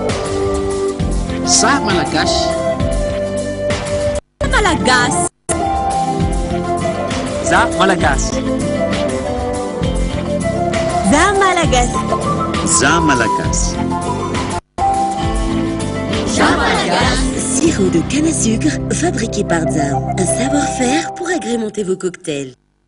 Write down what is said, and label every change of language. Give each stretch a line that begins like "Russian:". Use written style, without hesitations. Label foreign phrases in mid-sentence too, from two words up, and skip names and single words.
Malagasy: Za malagasy! Malagasy! Za malagasy! Za malagasy! Za malagasy.
French: Sirop de canne à sucre fabriqué par Zam. Un savoir-faire pour agrémenter vos cocktails.